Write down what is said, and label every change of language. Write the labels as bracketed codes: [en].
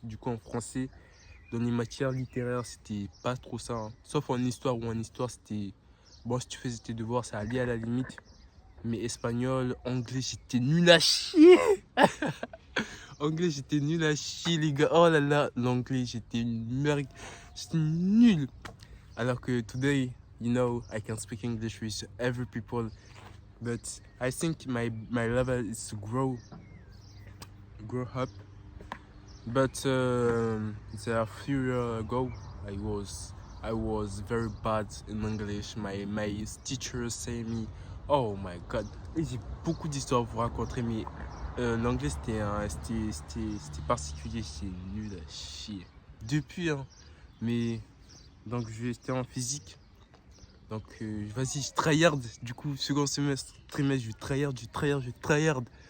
[fr] Du coup, en français, dans les matières littéraires, c'était pas trop ça, hein. Sauf en histoire, où en histoire, c'était. Bon, si tu faisais tes devoirs, ça allait à la limite. Mais espagnol, anglais, j'étais nul à chier. Anglais, j'étais nul à chier, les gars. Oh là là, l'anglais, j'étais une merde. J'étais nul. Alors que [en] today, I can speak English with every people. But I think my level is to grow up. But a few years ago, I was very bad in English. My teacher say me, oh my God. [fr] Et j'ai beaucoup d'histoires à vous raconter, mais l'anglais c'était particulier, c'est nul à chier. Depuis, hein. Mais donc j'étais en physique. Donc vas-y, je tryhard. Du coup, second semestre, trimestre, je tryhard.